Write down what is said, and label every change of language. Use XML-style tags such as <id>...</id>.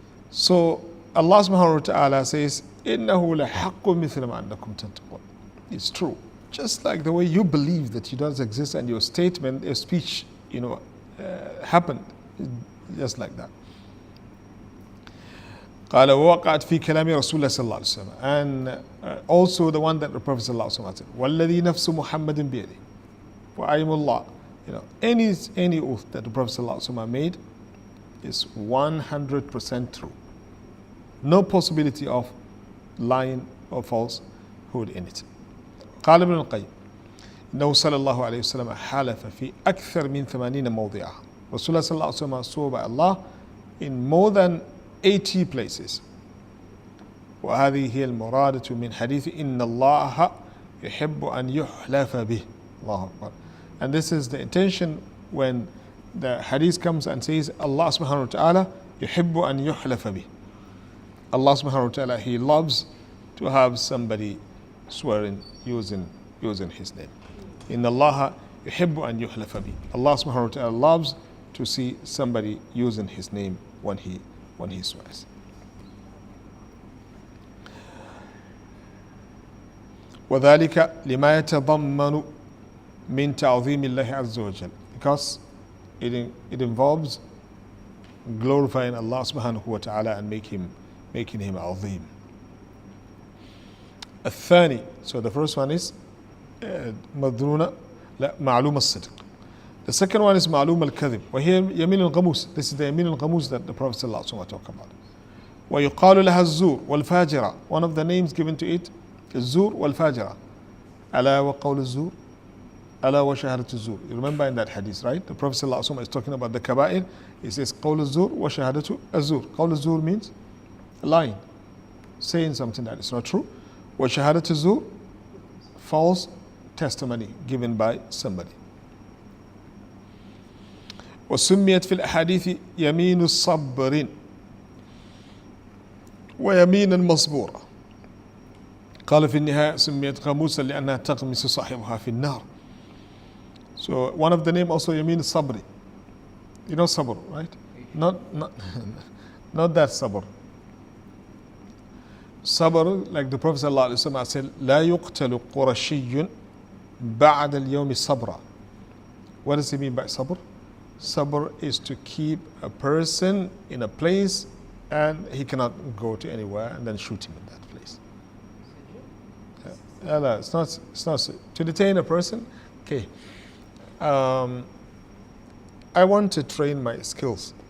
<en>So Allah subhanahu wa ta'ala says,</en> <ar>إِنَّهُ لَحَقٌّ مِثْلَ مَا أَنَّكُمْ تَنْتِقُونَ.</ar> <en>It's true. just like the way you believe that he does exist and your statement, your speech, happened, just like that.</en> <ar>قال ووقعت في كلام رسول الله صلى الله عليه وسلم,</ar> <en>and also the one that the Prophet صلى الله عليه وسلم said,</en> <ar>والذي نفس محمد بيده وأيم الله,</ar> <en>any oath that the Prophet صلى الله عليه وسلم made is 100% true. No possibility of lying or falsehood in it.</en> <ar>قال ابن القيم إنه صلى الله عليه وسلم حلف في أكثر من 80 موضعا.</ar> <en>Rasulullah صلى الله عليه وسلم swore by Allah in more than 80 places.</en> <ar>وهذه هي المرادة من حديث إن الله يحب أن يحلف به. الله أكبر.</ar> <en>And this is the intention when the hadith comes and says Allah subhanahu wa ta'ala</en> <ar>يحب أن يحلف به.</ar> <en>Allah subhanahu wa ta'ala, He loves to have somebody swearing using His name.</en> <ar>إن الله يحب أن يحلف به.</ar> <en>Allah subhanahu wa ta'ala loves to see somebody using His name when he swears.</en> <ar>وذلك لما يتضمن من تعظيم الله عز وجل,</ar> <en>because it involves glorifying Allah subhanahu wa ta'ala and making him عظيم.</en> <ar>الثاني,</ar> <en>so the first one is</en> <ar>مدرونة لا معلوم الصدق.</ar> <en>The second one is معلوم الكذب,</en> <ar>وهي يمين الغموس.</ar> <en>This is the يمين الغموس that the Prophet صلى الله عليه وسلم talked about.</en> <ar>ويقال لها الزور والفاجرة.</ar> <en>One of the names given to it is الزور والفاجرة.</en> <ar>ألا وقول الزور ألا وشهادة الزور.</ar> <en>You remember in that hadith, right? The Prophet صلى الله عليه وسلم is talking about the kaba'ir. He says</en> <ar>قول الزور وشهادة الزور.</ar> <en>قول الزور means lying, saying something that is not true.</en> <ar>وشهادة الزور,</ar> <en>false testimony given by somebody.</en> <ar>وسميت في الأحاديث يمين الصبر ويمينا مصبورة. قال في النهاية سميت غموسا لأنها تغمس صاحبها في النار.</ar> <en>So one of the name also يمين الصبر. You know sabr, right? Not that sabr. Sabr, like the Prophet ﷺ said,</en> <ar>لا يقتل قرشي بعد اليوم صبرا.</ar> <en>What does he mean by sabr? Sabr is to keep a person in a place and he cannot go to anywhere and then shoot him in that place. It's not to detain a person. Okay. I want to train my skills.</en>